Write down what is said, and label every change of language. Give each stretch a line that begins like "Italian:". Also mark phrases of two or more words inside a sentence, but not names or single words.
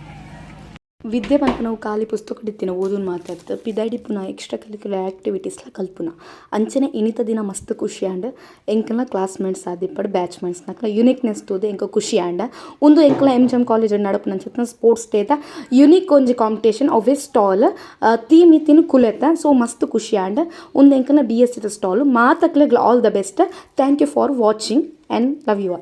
Tulu: ವಿದ್ಯೆ ಪನ್ಪುನ ನಾವು ಖಾಲಿ ಪುಸ್ತಕ ಹಿಡಿತಿನ ಓದೋದು ಮಾತಾಡ್ತು ಪಿದಾಡಿ ಪುನಃ
English: extra curricular activitiesla
Tulu: ಕಲ್ಪುನ ಅಂಚನೆ ಇನಿತ ದಿನ ಮಸ್ತ್ ಖುಷಿ ಆಂಡ್ ಎಂಕಲ್ನ ಕ್ಲಾಸ್ಮೇಟ್ಸ್ ಆದಿಪ್ಪಡು ಬ್ಯಾಚ್ಮೇಟ್ಸ್ ನಕ್ಲ ಯುನಿಕ್ನೆಸ್ ತೋದು ಎಂಕ ಖುಷಿ ಆಂಡ ಒಂದು ಎಂಕಲ ಎಮ್ ಕಾಲೇಜ್ ನಡಪು ನಂಚಿನ
English: sports dayda
Tulu: ಯುನಿಕ್ ಒಂಜಿ ಕಾಂಪಿಟೇಷನ್ ಅವೆ
English: stall theme
Tulu: ಇತ್ತಿನ ಕುಲೆತ ಸೊ ಮಸ್ತ್ ಖುಷಿ ಆಂಡ್ ಒಂದು ಎಂಕಲ್ನ BSc ಸ್ಟಾಲ್ ಮಾತಕ್ಲೆ
English: all the best. thank you for watching and love you.